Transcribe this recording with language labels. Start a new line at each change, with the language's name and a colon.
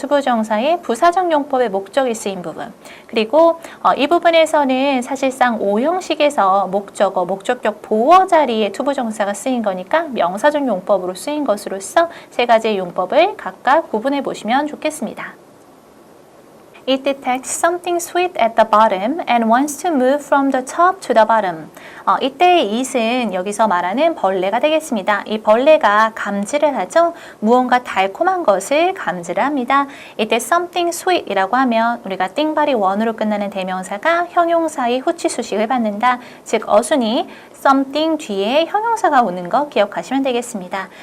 Korean: 투부정사의 부사적 용법의 목적이 쓰인 부분. 그리고 이 부분에서는 사실상 오형식에서 목적어, 목적격 보어 자리에 투부정사가 쓰인 거니까 명사적 용법으로 쓰인 것으로서 세 가지의 용법을 각각 구분해 보시면 좋겠습니다.
English: It detects something sweet at the bottom and wants to move from the top to the bottom.
Korean: 이때의 it은 여기서 말하는 벌레가 되겠습니다. 이 벌레가 감지를 하죠. 무언가 달콤한 것을 감지를 합니다. 이때
English: something sweet
Korean: 이라고 하면 우리가 띵발이 원으로 끝나는 대명사가 형용사의 후치 수식을 받는다. 즉 어순이 something 뒤에 형용사가 오는 거 기억하시면 되겠습니다.